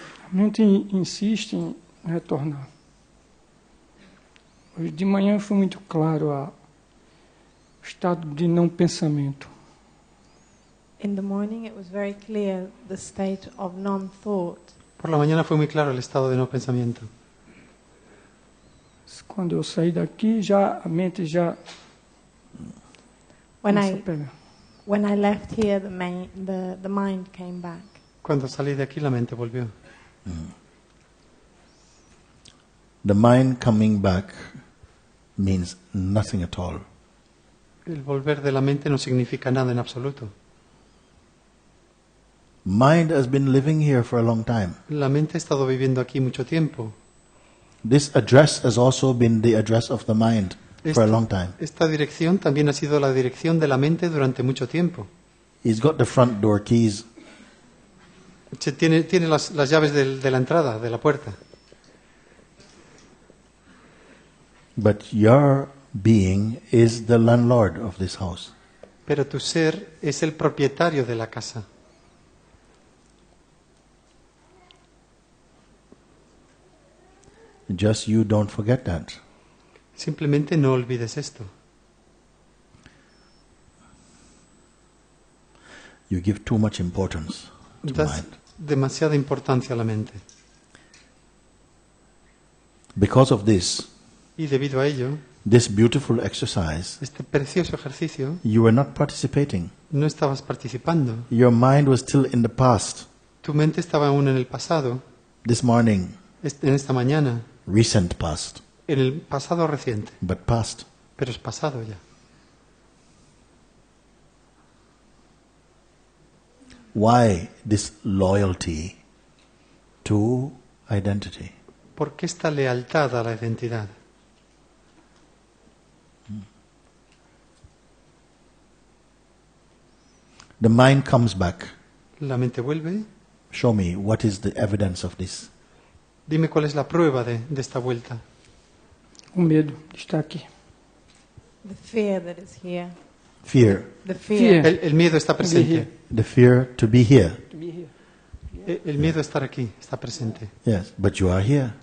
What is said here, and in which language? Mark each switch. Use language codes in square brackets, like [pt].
[pt] A mente insiste em retornar. Hoje de manhã foi muito claro o estado de não pensamento. [en] In the morning it was very clear the state of non-thought. [es] Por la mañana fue muy claro el estado de no pensamiento. [pt] Quando eu saí daqui, já a mente já começou a pegar. [en] When I left here, the mind came back. [es] Cuando salí de aquí la mente volvió. [en] The mind coming back means nothing at all. [es] El volver de la mente no significa nada en absoluto. [en] Mind has been living here for a long time. [es] La mente ha estado viviendo aquí mucho tiempo. [en] This address has also been the address of the mind for a long time. [es] Esta dirección también ha sido la dirección de la mente durante mucho tiempo. [en] He's got the front door keys. [es] Tiene las llaves de la entrada, de la puerta. [en] But your being is the landlord of this house. [es] Pero tu ser es el propietario de la casa. [en] Just you don't forget that. [es] Simplemente no olvides esto. [en] You give too much importance to [es] Das [en] mind. [es] demasiada importancia a la mente. [en] Because of this, [es] Y debido a ello, [en] this beautiful exercise, [es] este precioso ejercicio, [en] you were not participating. [es] no estabas participando. [en] Your mind was still in the past. [es] Tu mente estaba aún en el pasado, [en] This morning, [es] en esta mañana, [en] recent past, [es] en el pasado reciente. [en] but past. [es] Pero es pasado ya. [en] Why this loyalty to identity? [es] ¿Por qué esta lealtad a la identidad? [en] The mind comes back. [es] La mente vuelve. [en] Show me what is the evidence of this. [es] Dime cuál es la prueba de esta vuelta. [pt] O medo de estar aqui. [en] The fear that is here. Fear. The fear. [es] El miedo está presente. [en] The fear to be here. [es] El miedo a estar aquí está presente. [en] Yes, but you are here.